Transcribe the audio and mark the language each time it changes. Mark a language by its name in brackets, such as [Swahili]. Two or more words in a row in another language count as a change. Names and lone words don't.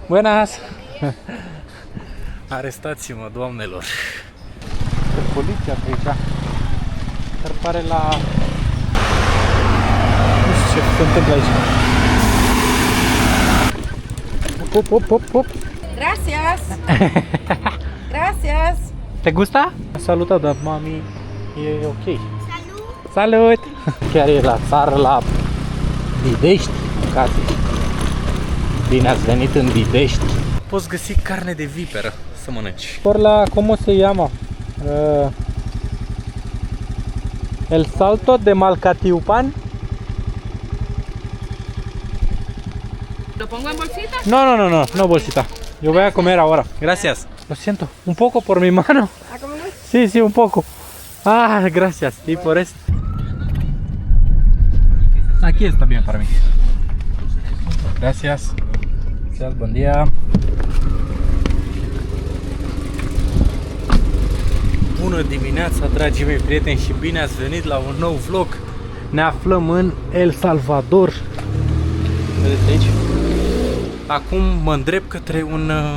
[Spanish] Buenas! [Romanian] Arestați-mă, doamnelor! Poliția pe aici. Dar pare la... Nu știu ce se întâmplă aici. Hop. [Spanish] Gracias. Gracias. Te gusta? [Romanian] Salutat, dar mami e ok. Salut! Chiar e la țară, la Bidești, ca zici. Bine ați venit în Bidești. Poți găsi carne de viperă să mănânci. [Spanish] Por la, ¿cómo se llama? El Salto de Malcatiupan. ¿Lo pongo en bolsita? No bolsita. Yo voy a comer ahora. Gracias. Lo siento, un poco por mi mano. ¿A comer? Sí, un poco. Ah, gracias. Y por eso. Aquí está bien para mí. Gracias. Gracias, buen día. [Romanian] Bună dimineața, dragii mei prieteni, și bine ați venit la un nou vlog. Ne aflăm în El Salvador. Vedeți aici? Acum mă îndrept către un...